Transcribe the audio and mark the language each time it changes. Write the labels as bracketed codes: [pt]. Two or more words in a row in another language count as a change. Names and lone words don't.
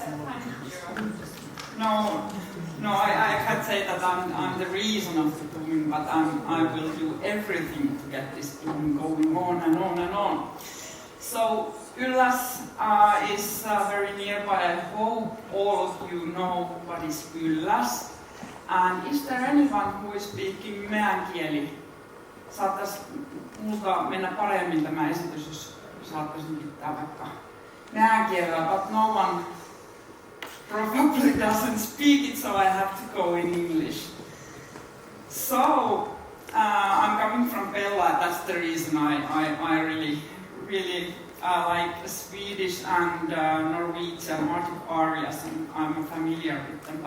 [en] No, I can't say that I'm the reason of the booming, but I will do everything to get this boom going on and on and on. So Ylläs is very nearby. I hope all of you know what is Ylläs. And is there anyone who is speaking meän kieli? [fi] Saattais multa mennä paremmin tämä esitys, jos saattaisin pitää vaikka meän kielellä, [en] but no one probably doesn't speak it, so I have to go in English. So I'm coming from Bella. That's the reason I really like Swedish and Norwegian Arctic areas, and I'm familiar with them.